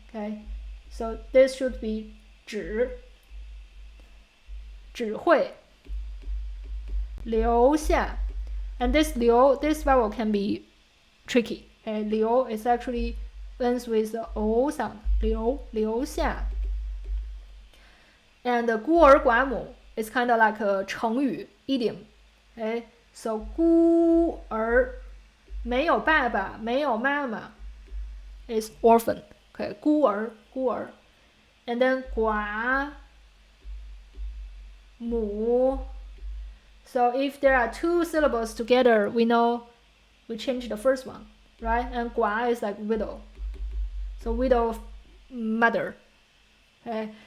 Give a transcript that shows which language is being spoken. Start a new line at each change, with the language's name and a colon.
English: Okay, so this should be
Chinese: 指会留下,
English: and this vowel can be tricky. Okay, 留 is actually ends with the o sound. 留下. And 孤儿寡母 is kind of like a 成语 idiom.
Chinese: Okay, so 孤儿没有爸爸没有妈妈
English: is orphan. Okay, 孤儿 and then 寡母. So if there are two syllables together, we know we change the first one, right? And 寡 is like widow. So widow mother. Okay.